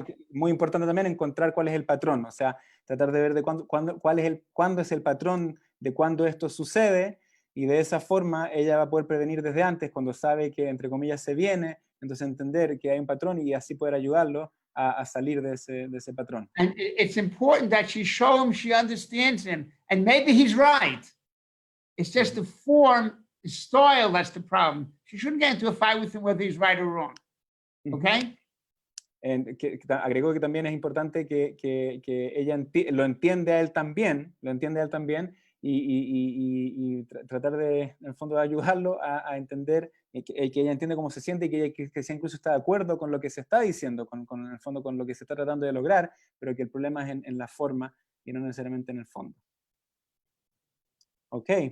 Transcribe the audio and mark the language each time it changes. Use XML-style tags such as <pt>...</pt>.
<es>Muy importante también encontrar cuál es el patrón, o sea, tratar de ver de cuándo es el patrón de cuándo esto sucede, y de esa forma ella va a poder prevenir desde antes, cuando sabe que, entre comillas, se viene, entonces entender que hay un patrón y así poder ayudarlo a salir de ese patrón.</es> <en>And it's important that she show him she understands him, and maybe he's right. It's just the form, the style that's the problem. She shouldn't get into a fight with him whether he's right or wrong. Okay?</en> <es>Agregó que también es importante que ella lo entiende a él también, y tratar de, en el fondo, de ayudarlo a entender que ella entiende cómo se siente y que ella que incluso está de acuerdo con lo que se está diciendo, en el fondo con lo que se está tratando de lograr, pero que el problema es en la forma y no necesariamente en el fondo. Ok.</es>